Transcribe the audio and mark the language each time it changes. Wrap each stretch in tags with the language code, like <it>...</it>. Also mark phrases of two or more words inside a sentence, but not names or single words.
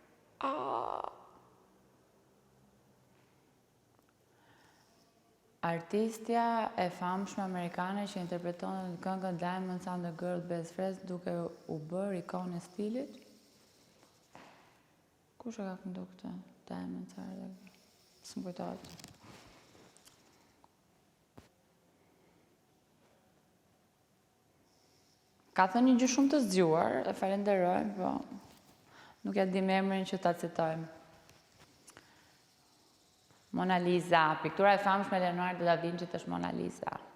<sq>Artistja e famshme amerikane që interpreton këngën Diamonds on the Girl Best Friends duke u bërë ikonë e stilit? Kush e ka këndu këtë? Diamonds on the Girl? S'më kujtohet. Ka thënë një gjë shumë të zgjuar, e falenderoj, po nuk ja di me emrin që ta citojmë. Mona Lisa, piktura e famshme e Leonardo da Vinci është Mona Lisa.</sq>